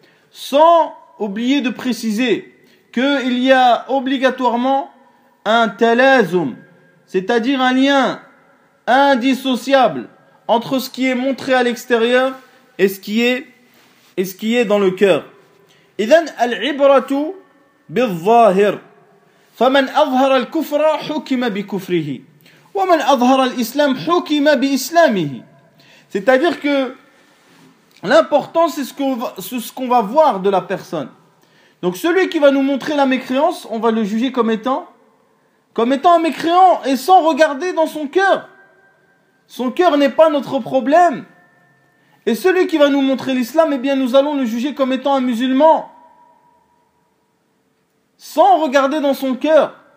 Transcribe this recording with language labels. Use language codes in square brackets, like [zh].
[fr] Sans oublier de préciser qu'il y a obligatoirement un talazum, c'est-à-dire un lien indissociable entre ce qui est montré à l'extérieur et ce qui est dans le cœur. [ar] Idan al-ibratu bil-zahir. فمن أظهر الكفر حكم بكفره ومن أظهر الإسلام حكم بإسلامه. [fr] C'est-à-dire que l'important, c'est ce qu'on va voir de la personne. Donc celui qui va nous montrer la mécréance, on va le juger comme étant un mécréant, et sans regarder dans son cœur. Son cœur n'est pas notre problème. Et celui qui va nous montrer l'islam, eh bien nous allons le juger comme étant un musulman, sans regarder dans son cœur.